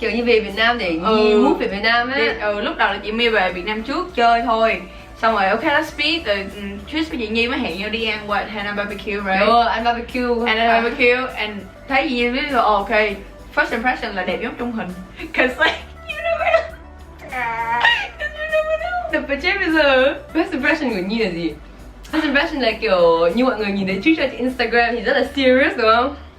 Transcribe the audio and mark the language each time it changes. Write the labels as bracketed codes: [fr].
[vi] kiểu như về Việt Nam để Nhi move về Việt Nam ấy. Lúc đầu là chị Mi về Việt Nam trước chơi thôi. Xong rồi [en] ok let's meet. [vi] Rồi Trish với chị Nhi mới hẹn nhau đi ăn Hana Barbecue, right? Ăn barbecue. Hana Barbecue and thấy chị Nhi biết rồi ok. First impression là đẹp giống trong hình. [en] Cause like you never know. [vi] Đập vào chết bây giờ. First impression của Nhi là gì? First impression là kiểu như mọi người nhìn thấy Trisha trên Instagram thì rất là serious đúng không?